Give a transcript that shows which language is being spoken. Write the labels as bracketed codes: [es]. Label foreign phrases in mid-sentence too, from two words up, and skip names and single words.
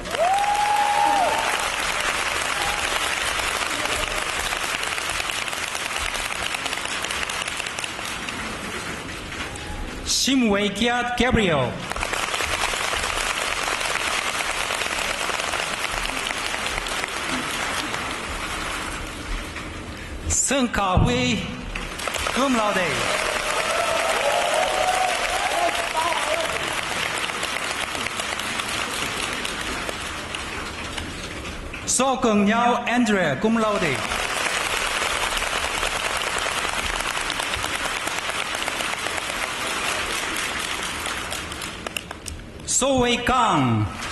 [en] Shim Wei Kiat Gabriel. Seng Ka Hui, [la] cum laude. [en] So Keng Nhau Andrea, [la] cum laude. [en] So Wei Kang.